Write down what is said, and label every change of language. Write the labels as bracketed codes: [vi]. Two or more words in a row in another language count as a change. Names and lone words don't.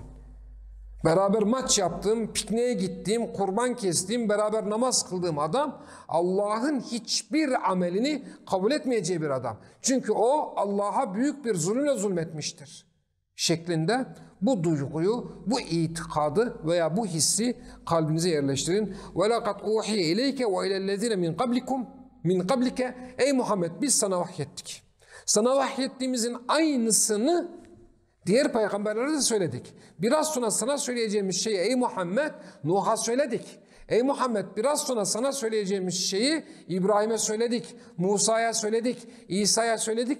[tr] Beraber maç yaptığım, pikniğe gittiğim, kurban kestiğim, beraber namaz kıldığım adam Allah'ın hiçbir amelini kabul etmeyeceği bir adam. Çünkü o Allah'a büyük bir zulümle zulmetmiştir şeklinde bu duyguyu, bu itikadı veya bu hissi kalbinize yerleştirin. [ar] وَلَقَدْ اُوحِيَ اِلَيْكَ وَاِلَى الَّذِينَ مِنْ قَبْلِكَ [tr] Ey Muhammed, biz sana vahyettik. Sana vahyettiğimizin aynısını diğer peygamberlere de söyledik. Biraz sonra sana söyleyeceğimiz şeyi ey Muhammed Nuh'a söyledik. Ey Muhammed, biraz sonra sana söyleyeceğimiz şeyi İbrahim'e söyledik, Musa'ya söyledik, İsa'ya söyledik.